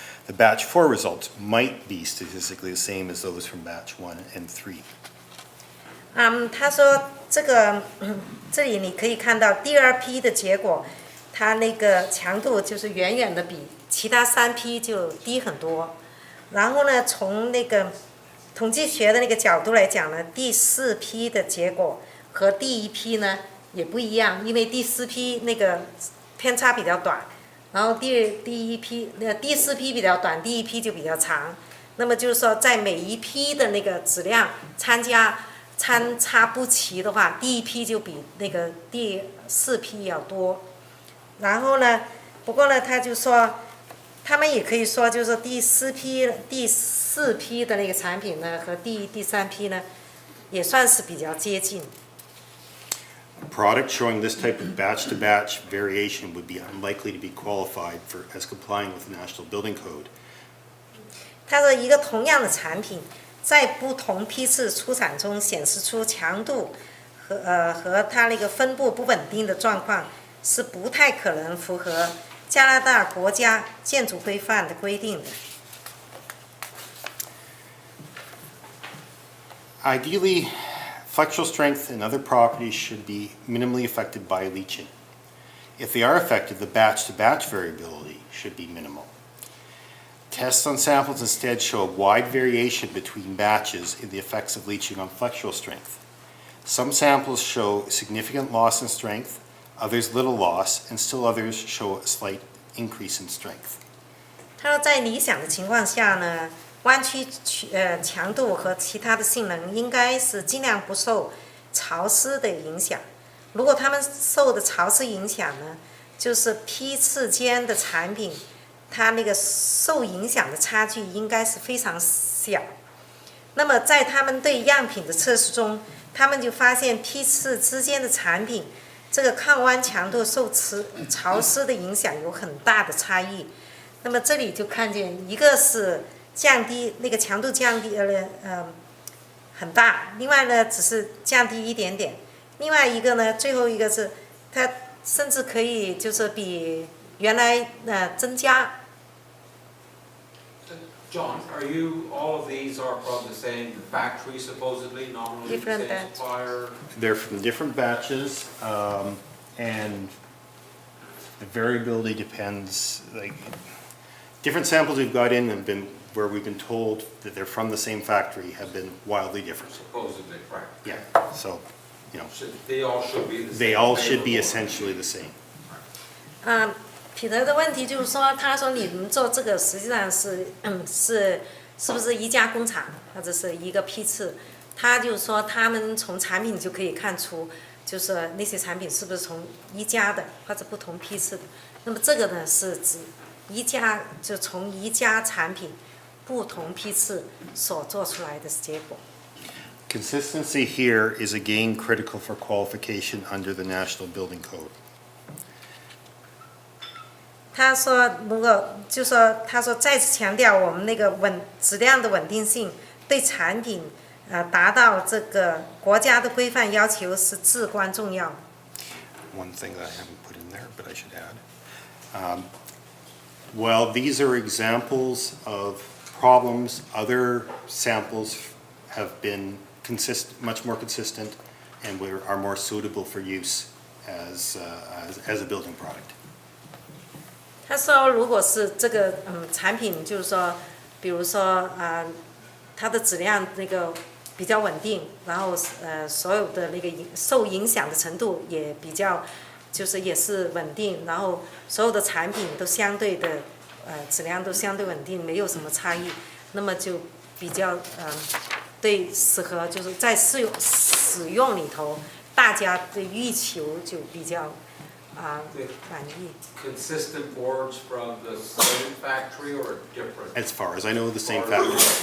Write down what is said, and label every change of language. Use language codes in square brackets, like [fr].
[en] The batch 4 results might be statistically the same as those from batch 1 and 3. [zh] 他说这里你可以看到第2批的结果，它那个强度就是远远的比其他3批就低很多。然后呢，从那个统计学的那个角度来讲呢，第4批的结果和第1批呢也不一样，因为第4批那个偏差比较短，然后第4批比较短，第1批就比较长。那么就是说，在每一批的那个质量参差不齐的话，第1批就比那个第4批要多。然后呢，不过呢，他就说，他们也可以说，就是第4批的那个产品呢，和第3批呢，也算是比较接近。 [en] A product showing this type of batch-to-batch variation would be unlikely to be qualified for as complying with the National Building Code. [zh] 他说，一个同样的产品，在不同批次出产中显示出强度和它那个分布不稳定的状况，是不太可能符合加拿大国家建筑规范的规定的。 [en] Ideally, flexural strength and other properties should be minimally affected by leaching. If they are affected, the batch-to-batch variability should be minimal. Tests on samples instead show a wide variation between batches in the effects of leaching on flexural strength. Some samples show significant loss in strength, others little loss, and still others show a slight increase in strength. [zh] 他说，在理想的情况下呢，弯曲强度和其他的性能应该是尽量不受潮湿的影响。如果它们受的潮湿影响呢，就是批次间的产品，它那个受影响的差距应该是非常小。那么在他们对样品的测试中，他们就发现批次之间的产品，这个抗弯强度受潮湿的影响有很大的差异。那么这里就看见，一个是降低那个强度降低很大，另外呢只是降低一点点，另外一个呢最后一个是它甚至可以就是比原来增加。 [en] John, are you, all of these are from the same factory supposedly, nominally the Different batch. supplier? They're from different batches, and the variability depends, like, different samples we've got in have been, where we've been told that they're from the same factory, have been wildly different. Supposedly, right. Yeah, so, you know, They all should be the same. they all should be favorable. essentially the same. [zh] 彼得的问题就是说，他说你们做这个实际上是是不是一家工厂或者是一个批次？他就说他们从产品就可以看出，就是那些产品是不是从一家的或者不同批次的。那么这个呢是指一家就从一家产品不同批次所做出来的结果。 [en] Consistency here is again critical for qualification under the National Building Code. [zh] 他说，如果就说他说再次强调，我们那个质量的稳定性对产品达到这个国家的规范要求是至关重要。 [en] One thing that I haven't put in there, but I should add. Well, these are examples of problems. Other samples have been much more consistent, and are more suitable for use as a building product. [zh] 他说，如果是这个产品，就是说，比如说它的质量那个比较稳定，然后所有的那个受影响的程度也比较，就是也是稳定，然后所有的产品都相对的质量都相对稳定，没有什么差异，那么就比较对适合就是在使用里头，大家的欲求就比较满意。 [en] Consistent boards from the same factory or different? As far as I know, the same factory.